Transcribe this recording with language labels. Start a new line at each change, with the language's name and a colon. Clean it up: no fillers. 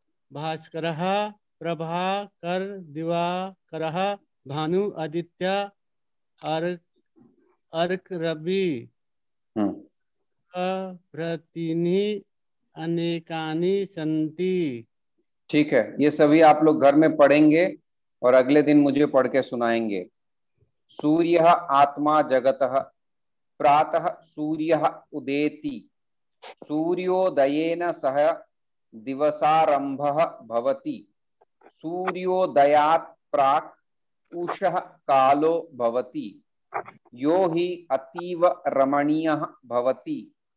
Sanskrit: भास्करः प्रभाकर दिवाकरः भानु आदित्य अर्क रवि प्रभृतीनि अनेकानि सन्ति।
Hindi: ठीक है, ये सभी आप लोग घर में पढ़ेंगे और अगले दिन मुझे पढ़ के सुनाएंगे।
Sanskrit: सूर्यः आत्मा जगतः प्रातः सूर्यः उदेति सूर्योदयेन सह दिवसारंभः भवति। सूर्योदयात् प्राक् उषः कालो भवति यो हि अतीव रमणीयः भवति।